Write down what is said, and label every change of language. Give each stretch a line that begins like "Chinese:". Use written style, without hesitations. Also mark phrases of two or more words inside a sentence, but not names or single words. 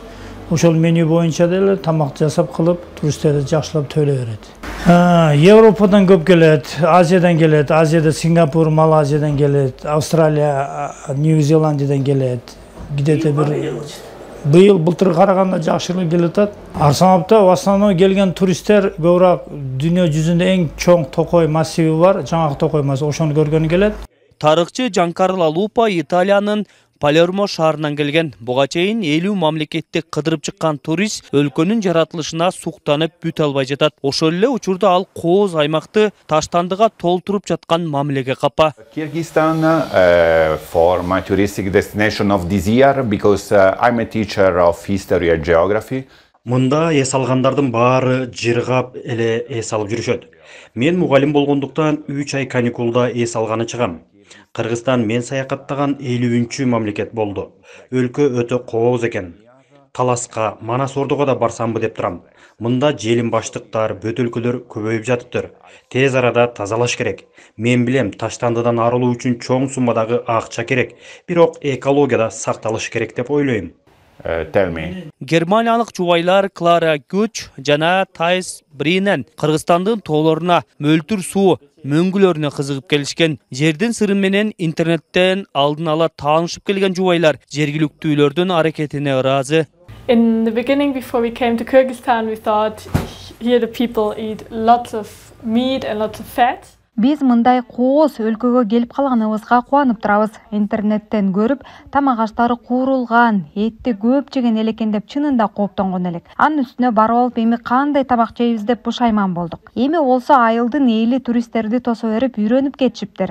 Kyrgyz: Ошол меню боюнча деле тамак жасап кылып туристтерди жакшылап төлөй берет. Европадан көп келет, Азиядан келет. Азияда Сингапур, Малайзиядан келет, Австралия, Нью-Зеландиядан келет. Где-то быйыл былтырга караганда жакшыраак келет атат. Арстанбапта
Russian: в основном
Kyrgyz: келген туристтер көбүрөөк дүйнө жүзүндө эң чоң токой массиви бар, Жаңгак токой массиви, ошону көргөнү келет. Тарыхчы Джанкарло Лупа Италиянын Палермо шаарынан келген. Буга чейин 50 мамлекетти кыдырып чыккан турист өлкөнүн жаратылышына суктанып бүт албай жатат. Ошол эле учурда ал кооз аймакты таштандыга толтуруп жаткан мамилеге капа.
English: Kyrgyzstan for my touristic destination of this year because I'm a teacher of history and geography.
Kyrgyz: Мында эс алгандардын баары жыргап эле эс алып жүрүшөт. Мен мугалим болгондуктан 3 ай каникулда эс алганы чыгам. Кыргызстан мен саякаттаган 50-чү мамлекет болду. Өлкө өтө кооз экен. Таласка, Манас Ордого да барсамбы деп турам. Мында желим баштыктар, бөтөлкөлөр көбөйүп жатыптыр. Тез арада тазалаш керек. Мен билем, таштандыдан арылуу үчүн чоң суммадагы акча керек. Бирок экологияда сакталыш керек деп ойлойм.
English: Tell me.
Kyrgyz: Германиялык жубайлар Клара Гүч жана Тайс Бринен Кыргызстандын тоолоруна мөлтүр суу мөңгүлөрүнө кызыгып келишкен. Жердин сыры менен интернеттен алдын ала таанышып келген жубайлар жергиликтүүлөрдүн аракетине ыраазы.
English: In the beginning, before we came to Kyrgyzstan, we thought here the people eat lots of meat and lots of fat.
Kyrgyz: Биз мындай кооз өлкөгө келип калганыбызга кубанып турабыз. Интернеттен көрүп, тамак аштары куурулган, этти көп жеген элекен деп чынында кооптонгон элек. Анын үстүнө барып алып, эми кандай тамак жейбиз деп бушайман болдук. Эми болсо айылдын эли туристтерди тосо берип үйрөнүп кетишиптир.